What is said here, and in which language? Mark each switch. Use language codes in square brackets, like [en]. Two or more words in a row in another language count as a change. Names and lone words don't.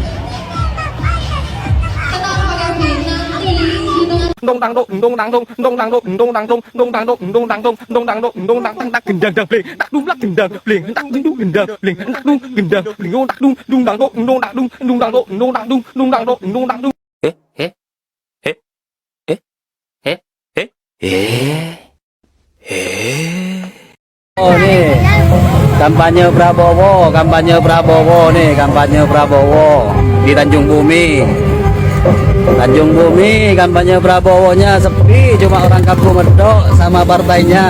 [id] Dong dang dong dong dang dong dong dang dong dong dang dong dong dang dong dong dang dong dong dang dong dong dang tak gendang dang bling tak dum lak gendang bling tak dum gendang bling tak dum gendang bling tak dum dum dang dong dong dang dong dang dong dong dang dong dang dong dong dang dong. oh nih kampanye Prabowo nih, kampanye Prabowo di Tanjung Bumi. Kampanye Prabowo-nya sepi, cuma orang kampung medok sama partainya.